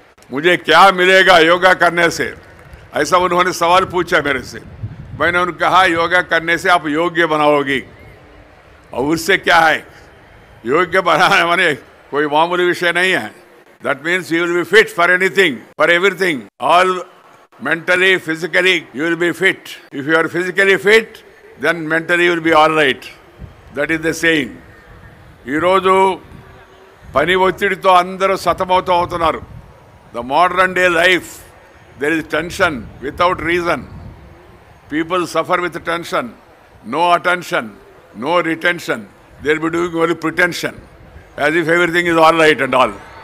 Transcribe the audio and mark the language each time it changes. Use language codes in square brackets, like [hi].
[hi] मुझे क्या मिलेगा योगा करने से, ऐसा उन्होंने सवाल पूछा मेरे से. मैंने उन्हें कहा योगा करने से आप योग्य बनाओगी. और उससे क्या है, योग्य बनाने माने कोई मामूली विषय नहीं है. [en] That means you will be fit for anything, for everything. All mentally, physically, you will be fit. If you are physically fit, then mentally you will be all right. That is the saying. [te] ఈ రోజు పని ఒత్తిడితో అందరూ సతమవుతూ అవుతున్నారు. [en] The modern day life, there is tension without reason. People suffer with tension, no attention, no retention. They will be doing only pretension, as if everything is all right and all.